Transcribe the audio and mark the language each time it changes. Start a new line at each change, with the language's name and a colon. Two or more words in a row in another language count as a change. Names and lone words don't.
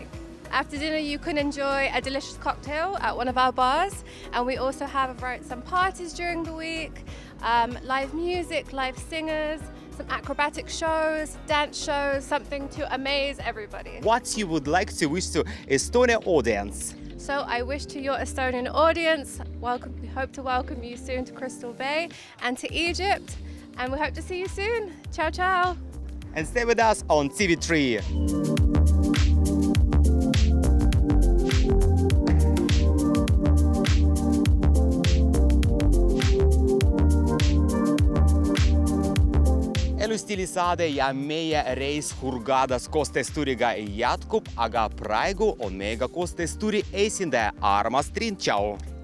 English: After dinner, you can enjoy a delicious cocktail at one of our bars, and we also have some parties during the week, live music, live singers, some acrobatic shows, dance shows, something to amaze everybody. What you would like to wish to Estonia audience? So I wish to your Estonian audience, we hope to welcome you soon to Crystal Bay and to Egypt, and we hope to see you soon.
Italian: Ciao, ciao.
English: And stay with us on TV3.
Estonian: Elustiili saade ja meie reis Hurghadasse koos Testuriga jätkub, aga praegu on meiega koos Testuri esindaja armas Trin, tšau!